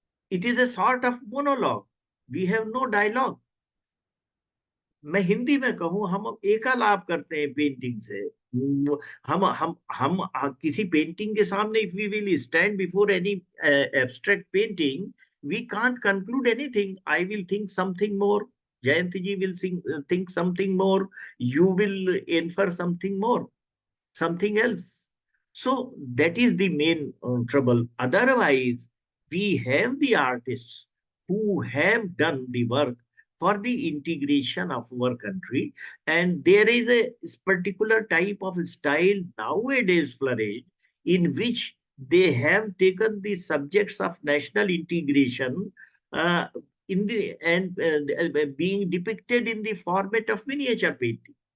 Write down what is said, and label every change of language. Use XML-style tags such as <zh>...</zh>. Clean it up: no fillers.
<en>It is a sort of monologue. We have no dialogue.</en> <hi>मैं हिंदी में कहूँ, हम एकालाप करते हैं पेंटिंग से। हम किसी पेंटिंग के सामने,</hi> <en>If we will stand before any abstract painting, we can't conclude anything. I will think something more. Jayanti ji will think something more. You will infer something more, something else. So that is the main trouble. Otherwise, we have the artists who have done the work for the integration of our country, and there is a particular type of style nowadays flourished, in which they have taken the subjects of national integration uh, in the and being depicted in the format of miniature painting.</en>